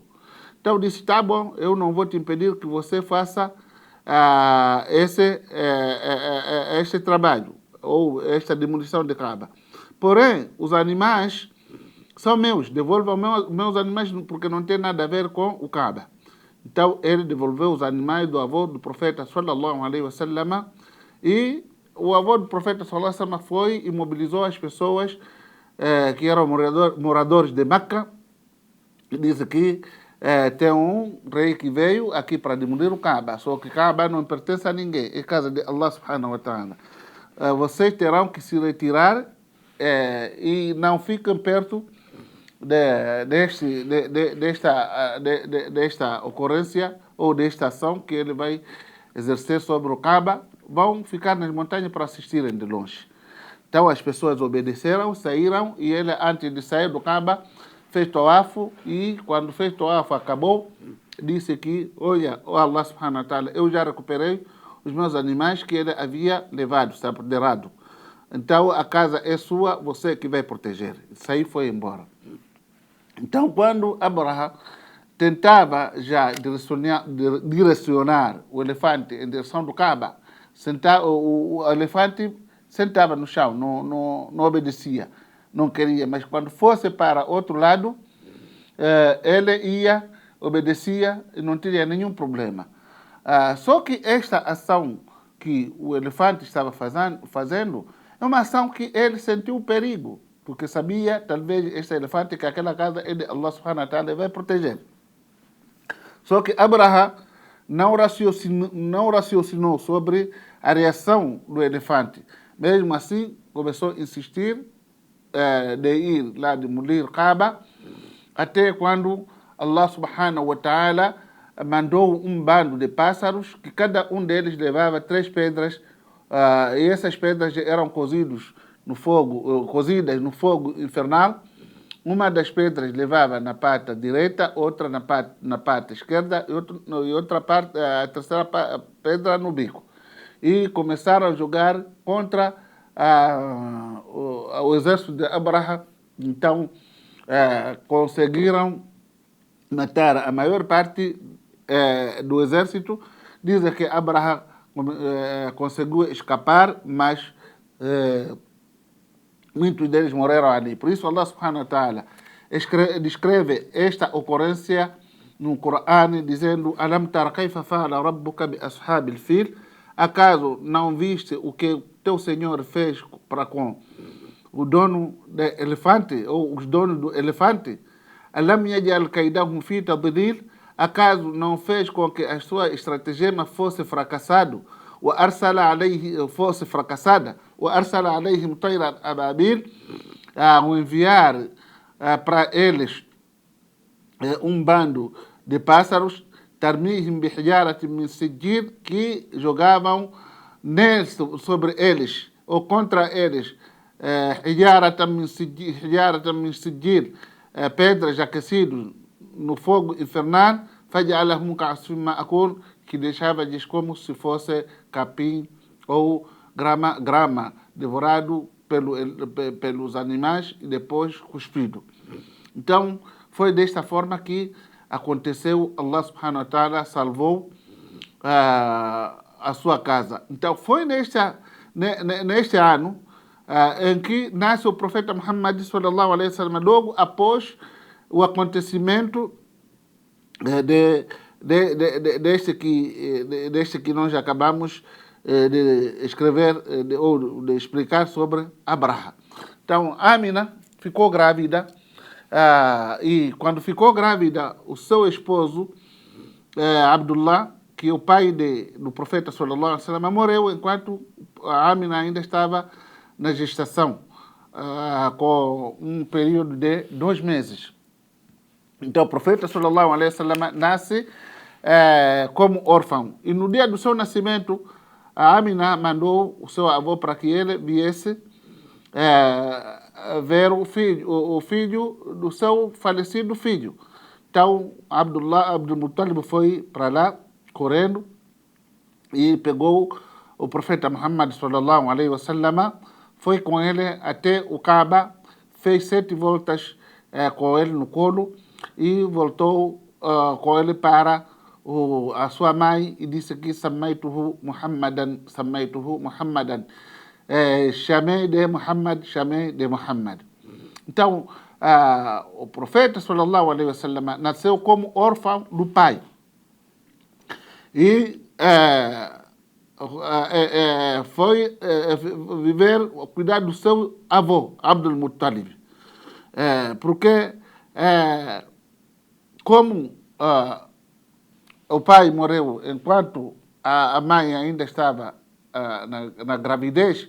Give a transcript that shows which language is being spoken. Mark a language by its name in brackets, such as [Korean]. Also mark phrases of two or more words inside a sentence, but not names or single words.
[Portuguese] Então disse, tá bom, eu não vou te impedir que você faça este trabalho, ou esta demolição de Kaaba. Porém, os animais são meus, devolvam meus animais, porque não tem nada a ver com o Kaaba. Então ele devolveu os animais do avô do profeta [Arabic] صلى الله عليه وسلم, [Portuguese] e o avô do profeta [Arabic] صلى الله عليه وسلم [Portuguese] foi e mobilizou as pessoas que eram moradores de Meca, e disse que tem um rei que veio aqui para demolir o Kaaba, só que Kaaba não pertence a ninguém, é casa de [Arabic] الله سبحانه وتعالى. [Portuguese] Vocês terão que se retirar e não fiquem perto desta ocorrência ou desta ação que ele vai exercer sobre o Kaaba. Vão ficar nas montanhas para assistirem de longe. Então as pessoas obedeceram, saíram, e ele, antes de sair do Kaaba, fez tawafo, e quando fez tawafo acabou, disse que, olha, [Arabic] الله سبحانه وتعالى, [Portuguese] eu já recuperei os meus animais que ele havia levado, se apoderado. Então a casa é sua, você que vai proteger. Isso aí foi embora. Então quando Abraha tentava já direcionar o elefante em direção do Kaaba, o elefante sentava no chão, não obedecia, não queria. Mas quando fosse para outro lado, ele ia obedecia e não tinha nenhum problema. Só que esta ação que o elefante estava fazendo é uma ação que ele sentiu perigo, porque sabia, talvez, este elefante, que aquela casa é de [Arabic] الله سبحانه وتعالى, [Portuguese] vai proteger. Só que Abraha não raciocinou sobre a reação do elefante. Mesmo assim, começou a insistir de ir lá demolir Kaaba, até quando [Arabic] الله سبحانه وتعالى [Portuguese] mandou um bando de pássaros, que cada um deles levava 3 pedras, e essas pedras eram cozidas no fogo infernal. Uma das pedras levava na pata direita, outra na pata esquerda e outra parte, a terceira pedra no bico. E começaram a jogar contra o exército de Abraha. Então, conseguiram matar a maior parte do exército. Dizem que Abraha conseguiu escapar, mas muitos deles morreram ali. Por isso [Arabic] الله سبحانه وتعالى [Portuguese] descreve esta ocorrência no Corão dizendo: [Arabic] ألم تر كيف فعل ربك بأصحاب الفيل? [Portuguese] Acaso não viste o que o teu Senhor fez para com o dono do elefante, ou os donos do elefante? [Arabic] ألم يجعل كيدهم في تضليل? [Portuguese] Acaso não fez com que a sua estratagema fosse fracassado? Fosse fracassada? [Arabic] وأرسل عليهم طيرا أبابيل, [Portuguese] ao enviar para eles um bando de pássaros, [Arabic] ترميهم بحجارة من سجيل, [Portuguese] que jogavam sobre eles ou contra eles [Arabic] حجارة من سجيل, [Portuguese] pedras aquecidas no fogo infernal, [Arabic] فجعلهم كعصف مأكول, [Portuguese] que deixava-lhes como se fosse capim ou grama devorado pelos animais e depois cuspido. Então, foi desta forma que aconteceu. [Arabic] الله سبحانه وتعالى [Portuguese] salvou a sua casa. Então, foi neste ano em que nasce o profeta Muhammad [Arabic] صلى الله عليه وسلم, [Portuguese] logo após o acontecimento deste que nós acabamos de escrever ou de explicar sobre Abraha. Então, Amina ficou grávida, e quando ficou grávida, o seu esposo, Abdullah, que é o pai do profeta [Arabic] صلى الله عليه وسلم, [Portuguese] morreu enquanto a Amina ainda estava na gestação, com um período de 2 meses. Então, o profeta [Arabic] صلى الله عليه وسلم [Portuguese] nasce como órfão. E no dia do seu nascimento, a Amina mandou o seu avô para que ele viesse ver o filho do seu falecido filho. Então, Abdul Muttalib foi para lá, correndo, e pegou o profeta Muhammad [Arabic] صلى الله عليه وسلم, [Portuguese] foi com ele até o Kaaba, fez 7 voltas com ele no colo e voltou com ele para a sua mãe e disse que [Arabic] سميته محمدا, [Portuguese] chamei de Muhammad. Então, o profeta [Arabic] صلى الله عليه وسلم [Portuguese] nasceu como órfão do pai e foi viver, cuidar do seu avô, Abdul Muttalib, porque como o pai morreu enquanto a mãe ainda estava na gravidez.